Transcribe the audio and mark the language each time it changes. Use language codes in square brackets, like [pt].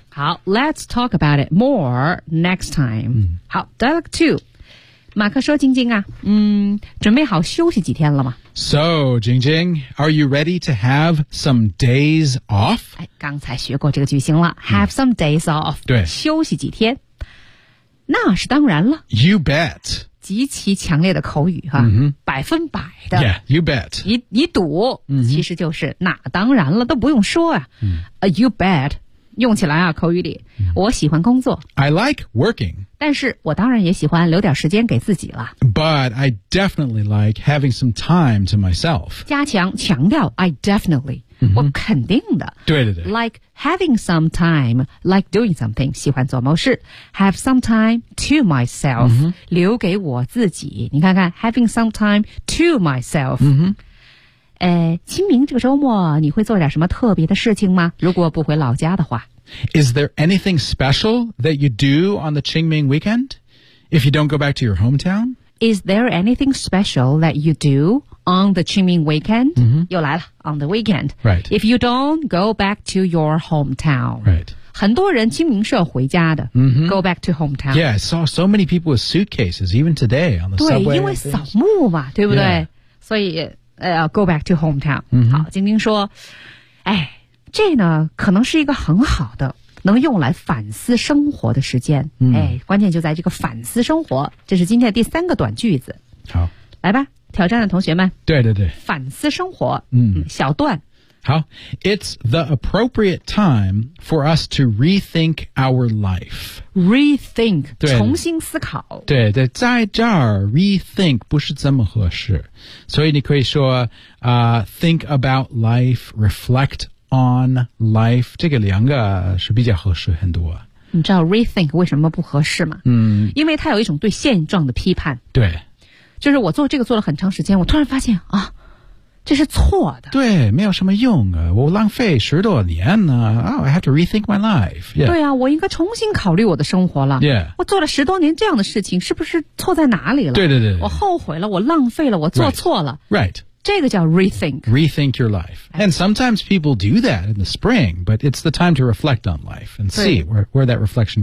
[en] 好 let's talk about it more next time.、 Mm. 好 dialogue two. [zh] 马克说晶晶啊、准备好休息几天了吗 [en] So, 晶晶 are you ready to have some days off? [zh] 刚才学过这个句型了 [en] Have some days off [zh] 对休息几天那是当然了 [en] You bet [zh] 极其强烈的口语、啊 mm-hmm. 百分百的 [en] Yeah, you bet [zh] 你赌、 mm-hmm. 其实就是那当然了都不用说啊、 mm-hmm. [en] You bet [zh] 用起来啊口语里、 mm-hmm. 我喜欢工作 [en] I like working [zh] 但是我当然也喜欢留点时间给自己了 [en] But I definitely like having some time to myself [zh] 加强强调 [en] I definitely Mm-hmm. [zh] 我肯定的对对对 [en] Like having some time Like doing something [zh] 喜欢做某事 [en] Have some time to myself、 mm-hmm. [zh] 留给我自己你看看 [en] Having some time to myself、 mm-hmm. [zh] 清明这个周末你会做点什么特别的事情吗如果不回老家的话 [en] Is there anything special that you do on the Qingming weekend? If you don't go back to your hometown? Is there anything special that you doon the Qingming weekend、 mm-hmm. [zh] 又来了 [en] on the weekend right if you don't go back to your hometown right [zh] 很多人清明是要回家的、 mm-hmm. [en] go back to hometown yeah I saw so many people with suitcases even today on the [zh] 对 [en] subway [zh] 因为扫墓嘛对不对、 [en] yeah. 所以、go back to hometown、 mm-hmm. [zh] 好晶晶说哎这呢可能是一个很好的能用来反思生活的时间、 mm-hmm. 哎关键就在这个反思生活这是今天的第三个短句子好来吧挑战的同学们对对对反思生活 小段 [en] 好 It's the appropriate time for us to rethink our life Rethink [zh] 对对重新思考对对在这儿 rethink 不是这么合适所以你可以说、 [en] think about life reflect on life [zh] 这个两个是比较合适很多你知道 rethink 为什么不合适吗、因为它有一种对现状的批判对就是我做这个做了很长时间我突然发现啊这是错的。对，没有什么用啊，我浪费十多年呢、啊。 [en] Oh, I have to rethink my life.、Yeah. [zh] 对啊，我应该重新考虑我的生活了。 [en] Yeah. [zh] 我做了十多年这样的事情，是不是错在哪里了？对对对对。我后悔了，我浪费了，我做错了。 [en] Right. Right. [zh] 这个叫 rethink. [en] Rethink your life. And sometimes people do that in the spring, but it's the time to reflect on life and see where that reflection goes.